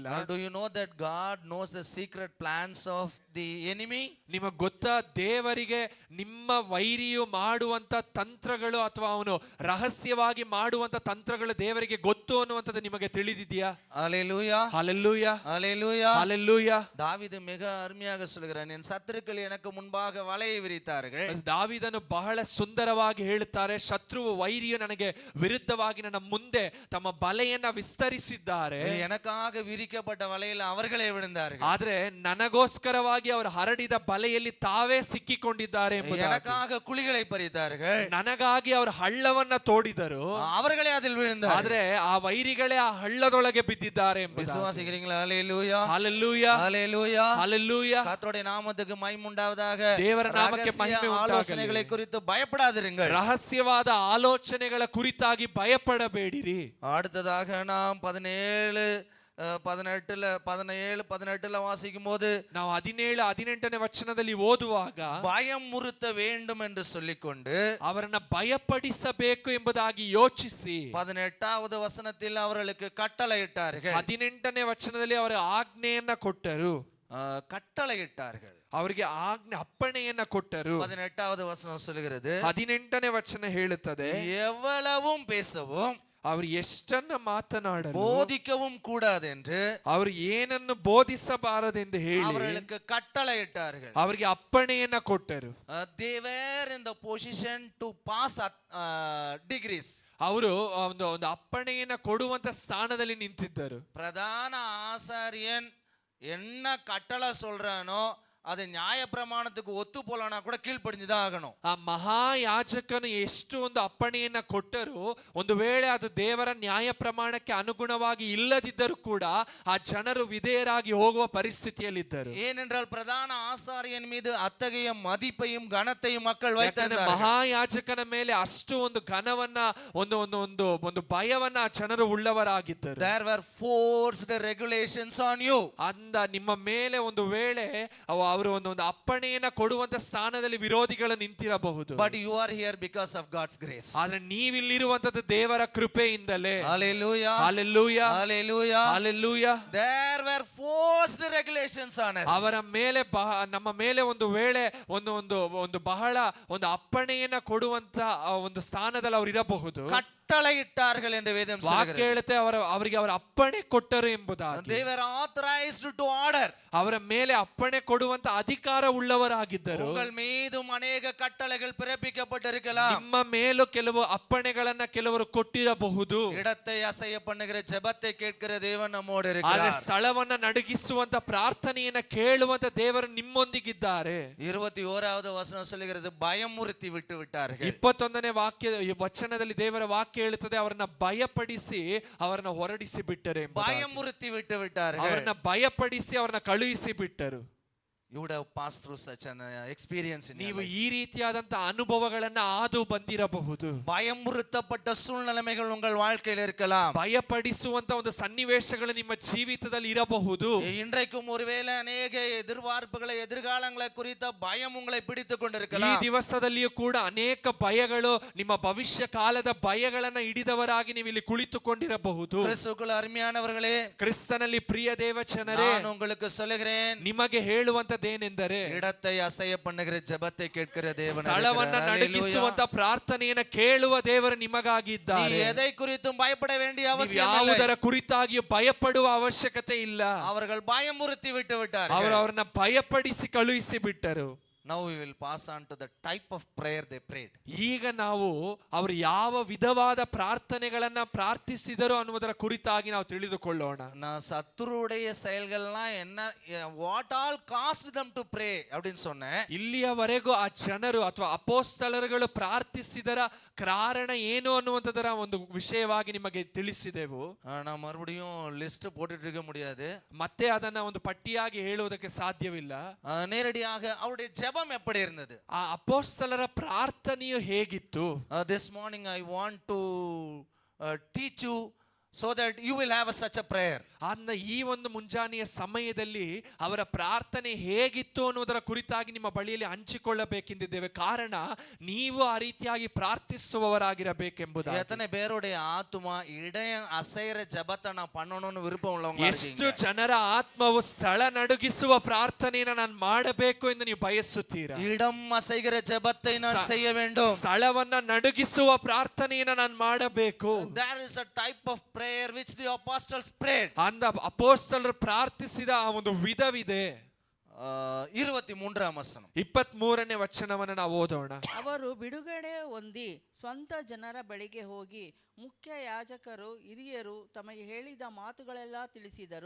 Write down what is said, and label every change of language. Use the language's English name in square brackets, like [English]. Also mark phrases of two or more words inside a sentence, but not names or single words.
[English] Do you know that God knows the secret plans of the enemy? [Kannada] ನಿಮಗೆ ಗೊತ್ತಾ, ದೇವರಿಗೆ ನಿಮ್ಮ ವೈರಿಯು ಮಾಡುವಂತ ತಂತ್ರಗಳು ಅಥವಾ ಅವನು ರಹಸ್ಯವಾಗಿ ಮಾಡುವಂತ ತಂತ್ರಗಳು ದೇವರಿಗೆ ಗೊತ್ತು ಅನ್ನುವಂಥದ್ದು ನಿಮಗೆ ತಿಳಿದಿದೆಯಾ? [Tamil] ஹல்லேலூயா, [Kannada] ಹಲ್ಲೆಲೂಯಾ, [Tamil] ஹல்லேலூயா. [Kannada] ಹಲ್ಲೆಲೂಯಾ. [Tamil] தாவீது மிக அருமையாக சொல்கிறான், என் சத்துருக்கள் எனக்கு முன்பாக வலையை விரித்தார்கள். [Kannada] ದಾವೀದನು ಬಹಳ ಸುಂದರವಾಗಿ ಹೇಳುತ್ತಾರೆ, ಶತ್ರುವು ವೈರಿಯು ನನಗೆ ವಿರುದ್ಧವಾಗಿ ನನ್ನ ಮುಂದೆ ತಮ್ಮ ಬಲೆಯನ್ನ ವಿಸ್ತರಿಸಿದ್ದಾರೆ. [Tamil] எனக்காக விரிக்கப்பட்ட வலையில் அவர்களே விழுந்தார்கள். [Kannada] ಆದ್ರೆ ನನಗೋಸ್ಕರವಾಗಿ ಅವರು ಹರಡಿದ ಬಲೆಯಲ್ಲಿ ತಾವೇ ಸಿಕ್ಕಿಕೊಂಡಿದ್ದಾರೆ ಎಂಬುದಾಗಿ. [Tamil] எனக்காக குழிகளை பறித்தார்கள். [Kannada] ನನಗಾಗಿ ಅವರು ಹಳ್ಳವನ್ನ ತೋಡಿದರು, [Tamil] அவர்களே அதில் விழுந்தார்கள். [Kannada] ಆದ್ರೆ ಆ ವೈರಿಗಳೇ ಆ ಹಳ್ಳದೊಳಗೆ ಬಿದ್ದಿದ್ದಾರೆ ಎಂಬುದಾಗಿ. [Tamil] விசுவாசிக்கிறீங்களா? ஹல்லேலூயா, [Kannada] ಹಲ್ಲೆಲೂಯಾ, [Tamil] ஹல்லேலூயா. [Kannada] ಹಲ್ಲೆಲೂಯಾ. [Tamil] கர்த்தருடைய நாமத்துக்கு மகிமை உண்டாவதாக. [Kannada] ದೇವರ ನಾಮಕ್ಕೆ [Tamil] ரகசிய [Kannada] ಮಹಿಮೆ ಉಂಟಾಗಲಿ. [Tamil] ஆலோசனைகளை குறித்து பயப்படாதிருங்கள். [Kannada] ರಹಸ್ಯವಾದ ಆಲೋಚನೆಗಳ ಕುರಿತಾಗಿ ಭಯಪಡಬೇಡಿರಿ. [Tamil] அடுத்ததாக நாம் 17-18 வாசிக்கும் போது, [Kannada] ನಾವು 17-18ನೇ ವಚನದಲ್ಲಿ ಓದುವಾಗ, [Tamil] பயமுறுத்த வேண்டும் என்று சொல்லிக்கொண்டு [Kannada] ಅವರನ್ನ ಭಯಪಡಿಸಬೇಕು ಎಂಬುದಾಗಿ ಯೋಚಿಸಿ [Tamil] 18வது வசனத்தில் அவர்களுக்கு கட்டளையிட்டார்கள். [Kannada] 18ನೇ ವಚನದಲ್ಲಿ ಅವರ ಆಜ್ಞೆಯನ್ನ ಕೊಟ್ಟರು, [Tamil] கட்டளையிட்டார்கள். [Kannada] ಅವರಿಗೆ ಆಜ್ಞೆ ಅಪ್ಪಣೆಯನ್ನ ಕೊಟ್ಟರು. [Tamil] 18வது வசனம் சொல்லுகிறது, [Kannada] 18ನೇ ವಚನ ಹೇಳುತ್ತದೆ, [Tamil] எவ்வளவும் பேசவும் [Kannada] ಅವರು ಎಷ್ಟನ್ನ ಮಾತನಾಡಲು, [Tamil] போதிக்கவும் கூடாது என்று [Kannada] ಅವರು ಏನನ್ನು ಬೋಧಿಸಬಾರದೆಂದು ಹೇಳಿ [Tamil] அவர்களுக்கு கட்டளையிட்டார்கள். [Kannada] ಅವರಿಗೆ ಅಪ್ಪಣೆಯನ್ನ ಕೊಟ್ಟರು. [English] They were in the position to pass degrees. [Kannada] ಅವರು ಒಂದು ಅಪ್ಪಣೆಯನ್ನ ಕೊಡುವಂತ ಸ್ಥಾನದಲ್ಲಿ ನಿಂತಿದ್ದರು. [Tamil] பிரதான ஆசாரியன் என்ன கட்டளை சொல்றானோ அது நியாய பிரமாணத்துக்கு ஒத்து போலனா கூட கீழ்ப்படிஞ்சுதான் ஆகணும். [Kannada] ಆ ಮಹಾಯಾಜಕನು ಎಷ್ಟು ಒಂದು ಅಪ್ಪಣೆಯನ್ನ ಕೊಟ್ಟರು, ಒಂದು ವೇಳೆ ಅದು ದೇವರ ನ್ಯಾಯ ಪ್ರಮಾಣಕ್ಕೆ ಅನುಗುಣವಾಗಿ ಇಲ್ಲದಿದ್ದರೂ ಕೂಡ ಆ ಜನರು ವಿಧೇಯರಾಗಿ ಹೋಗುವ ಪರಿಸ್ಥಿತಿಯಲ್ಲಿದ್ದರು. [Tamil] ஏனென்றால் பிரதான ஆசாரியன் மீது அத்தகைய மதிப்பையும் கனத்தையும் மக்கள் வைத்திருந்தார்கள். [Kannada] ಮಹಾಯಾಜಕನ ಮೇಲೆ ಅಷ್ಟು ಒಂದು ಘನವನ್ನ ಒಂದು ಭಯವನ್ನ ಆ ಜನರು ಉಳ್ಳವರಾಗಿದ್ದರು. [English] There were forced regulations on you. [Kannada] ಅಂದ ನಿಮ್ಮ ಮೇಲೆ ಒಂದು ವೇಳೆ ಅವರು ಒಂದು ಅಪ್ಪಣೆಯನ್ನ ಕೊಡುವಂತ ಸ್ಥಾನದಲ್ಲಿ ವಿರೋಧಿಗಳು ನಿಂತಿರಬಹುದು. [English] But you are here because of God's grace. [Kannada] ಆದ್ರೆ ನೀವಿಲ್ಲಿರುವಂತದ್ದು ದೇವರ ಕೃಪೆಯಿಂದಲೇ. [English] Hallelujah. Hallelujah. Hallelujah. Hallelujah. There were forced regulations on us. [Kannada] ಅವರ ಮೇಲೆ ನಮ್ಮ ಮೇಲೆ ಒಂದು ವೇಳೆ ಒಂದು ಬಹಳ ಒಂದು ಅಪ್ಪಣೆಯನ್ನ ಕೊಡುವಂತ ಒಂದು ಸ್ಥಾನದಲ್ಲಿ ಅವರು ಇರಬಹುದು. [Tamil] கட்டளை இட்டார்கள் என்று வேதம் [Kannada] ವಾಕ್ಯ [Tamil] சொல்கிறது. [Kannada] ಹೇಳುತ್ತೆ ಅವರಿಗೆ ಅವರ ಅಪ್ಪಣೆ ಕೊಟ್ಟರು ಎಂಬುದಾಗಿ. [English] They were authorized to order. [Kannada] ಅವರ ಮೇಲೆ ಅಪ್ಪಣೆ ಕೊಡುವಂತ ಅಧಿಕಾರ ಉಳ್ಳವರಾಗಿದ್ದರು. [Tamil] உங்கள் மீதும் अनेक கட்டளைகள் பிறப்பிக்கப்பட்டிருக்கலாம். [Kannada] ನಿಮ್ಮ ಮೇಲೂ ಕೆಲವು ಅಪ್ಪಣೆಗಳನ್ನ ಕೆಲವರು ಕೊಟ್ಟಿರಬಹುದು. [Tamil] இடத்தை அசைய பண்ணுகிற ஜெபத்தை கேட்கிற தேவன் நம்மோடு [Kannada] ಆದ್ರೆ [Tamil] இருக்கிறார். [Kannada] ಸ್ಥಳವನ್ನ ನಡುಗಿಸುವಂತ ಪ್ರಾರ್ಥನೆಯನ್ನ ಕೇಳುವಂತ ದೇವರು ನಿಮ್ಮೊಂದಿಗಿದ್ದಾರೆ. [Tamil] 21வது வசனம் சொல்லுகிறது பயமுறுத்தி விட்டு விட்டார்கள். [Kannada] 21ನೇ ವಚನದಲ್ಲಿ ದೇವರ ವಾಕ್ಯ ಹೇಳುತ್ತದೆ ಅವರನ್ನ ಭಯಪಡಿಸಿ ಅವರನ್ನ ಹೊರಡಿಸಿ ಬಿಟ್ಟರೆ. [Tamil] பயமுறுத்தி விட்டு விட்டார்கள். [Kannada] ಅವರನ್ನ ಭಯಪಡಿಸಿ ಅವರನ್ನ ಕಳುಹಿಸಿ ಬಿಟ್ಟರು. [English] You would have passed through such an experience in your [Kannada] ನೀವು [English] life. [Kannada] ಈ ರೀತಿಯಾದಂತ ಅನುಭವಗಳನ್ನ ಆದು ಬಂದಿರಬಹುದು. [Tamil] பயமுறுத்தப்பட்ட சூழ்நிலைமைகள் உங்கள் வாழ்க்கையில் இருக்கலாம். [Kannada] ಭಯಪಡಿಸುವಂತ ಒಂದು ಸನ್ನಿವೇಶಗಳು ನಿಮ್ಮ ಜೀವಿತದಲ್ಲಿ ಇರಬಹುದು. [Tamil] இன்றைக்கும் ஒருவேளை அநேக எதிர்பார்ப்புகளை எதிர்காலங்களை குறித்த பயம் உங்களை பிடித்துக் [Kannada] ಈ [Tamil] கொண்டிருக்கலாம். [Kannada] ದಿವಸದಲ್ಲಿಯೂ ಕೂಡ ಅನೇಕ ಭಯಗಳು ನಿಮ್ಮ ಭವಿಷ್ಯ ಕಾಲದ ಭಯಗಳನ್ನ ಹಿಡಿದವರಾಗಿ ನೀವು ಇಲ್ಲಿ ಕುಳಿತುಕೊಂಡಿರಬಹುದು. [Tamil] கிறிஸ்துவுக்குள் அருமையானவர்களே, [Kannada] ಕ್ರಿಸ್ತನಲ್ಲಿ ಪ್ರಿಯ ದೇವಚನರೇ, [Tamil] நான் உங்களுக்கு சொல்லுகிறேன், [Kannada] ನಿಮಗೆ ಹೇಳುವಂತದ್ದೇನೆಂದರೆ [Tamil] இடத்தை அசைய பண்ணுகிற ஜெபத்தை கேட்கிற தேவன் [Kannada] ಸ್ಥಳವನ್ನ ನಡುಗಿಸುವಂತ ಪ್ರಾರ್ಥನೆಯನ್ನ ಕೇಳುವ ದೇವರು ನಿಮಗಾಗಿದ್ದಾರೆ. [Tamil] நீ எதை குறித்தும் பயப்பட வேண்டிய அவசியம் இல்லை. [Kannada] ಯಾವುದರ ಕುರಿತಾಗಿಯೂ ಭಯಪಡುವ ಅವಶ್ಯಕತೆ ಇಲ್ಲ. [Tamil] அவர்கள் பயமுறுத்தி விட்டு விட்டார்கள். [Kannada] ಅವರನ್ನ ಭಯಪಡಿಸಿ ಕಳುಹಿಸಿ ಬಿಟ್ಟರು. [English] Now we will pass on to the type of prayer they prayed. [Kannada] ಈಗ ನಾವು ಅವರು ಯಾವ ವಿಧವಾದ ಪ್ರಾರ್ಥನೆಗಳನ್ನ ಪ್ರಾರ್ಥಿಸಿದರು ಅನ್ನುವುದರ ಕುರಿತಾಗಿ ನಾವು ತಿಳಿದುಕೊಳ್ಳೋಣ. [Tamil] நான் சத்துருடைய செயல்கள்லாம் என்ன, [English] what all caused them to pray [Tamil] அப்படினு சொன்னேன். [Kannada] ಇಲ್ಲಿಯವರೆಗೂ ಆ ಜನರು ಅಥವಾ ಅಪೊಸ್ತಲರುಗಳು ಪ್ರಾರ್ಥಿಸಿದರ ಕಾರಣ ಏನು ಅನ್ನುವಂಥದ್ದರ ಒಂದು ವಿಷಯವಾಗಿ ನಿಮಗೆ ತಿಳಿಸಿದೆವು. [Tamil] நான் மறுபடியும் லிஸ்ட் போட்டுட்டு இருக்க முடியாது. [Kannada] ಮತ್ತೆ ಅದನ್ನ ಒಂದು ಪಟ್ಟಿಯಾಗಿ ಹೇಳುವುದಕ್ಕೆ ಸಾಧ್ಯವಿಲ್ಲ. [Tamil] நேரடியாக அவருடைய ஜெபம் எப்படி இருந்தது? [Kannada] ಆ ಅಪೊಸ್ತಲರ ಪ್ರಾರ್ಥನೆಯು ಹೇಗಿತ್ತು? [English] This morning I want to teach you so that you will have such a prayer. [Kannada] ಅನ್ನ ಈ ಒಂದು ಮುಂಜಾನೆಯ ಸಮಯದಲ್ಲಿ ಅವರ ಪ್ರಾರ್ಥನೆ ಹೇಗಿತ್ತು ಅನ್ನುವುದರ ಕುರಿತಾಗಿ ನಿಮ್ಮ ಬಳಿಯಲ್ಲಿ ಹಂಚಿಕೊಳ್ಳಬೇಕೆಂದಿದ್ದೇವೆ. ಕಾರಣ ನೀವು ಆ ರೀತಿಯಾಗಿ ಪ್ರಾರ್ಥಿಸುವವರಾಗಿರಬೇಕೆಂಬುದು. [Tamil] எத்தனை பேருடைய ஆத்துமா இடம் அசைற ஜெபத்தை நான் பண்ணணும்னு விருப்பம் உள்ளவங்க [Kannada] ಎಷ್ಟು [Tamil] இருக்கீங்க? [Kannada] ಜನರ ಆತ್ಮವು ಸ್ಥಳ ನಡುಗಿಸುವ ಪ್ರಾರ್ಥನೆಯನ್ನು ನಾನು ಮಾಡಬೇಕು ಎಂದು ನೀವು ಬಯಸುತ್ತೀರಾ? [Tamil] இடம் அசைகிற ஜெபத்தை நான் செய்ய வேண்டும். [Kannada] ಸ್ಥಳವನ್ನ ನಡುಗಿಸುವ ಪ್ರಾರ್ಥನೆಯನ್ನು ನಾನು ಮಾಡಬೇಕು. [English] There is a type of prayer which the apostles prayed. [Kannada] ಅಂದ ಅಪೊಸ್ತಲರು ಪ್ರಾರ್ಥಿಸಿದ ಆ ಒಂದು ವಿಧವಿದೆ. 23ನೇ ವಚನ. 23ನೇ ವಚನವನ್ನು ನಾವು ಓದೋಣ. ಅವರು ಬಿಡುಗಡೆ ಹೊಂದಿ ಸ್ವಂತ ಜನರ ಬಳಿಗೆ ಹೋಗಿ ಮುಖ್ಯ ಯಾಜಕರು ಹಿರಿಯರು ತಮಗೆ ಹೇಳಿದ ಮಾತುಗಳೆಲ್ಲ ತಿಳಿಸಿದರು.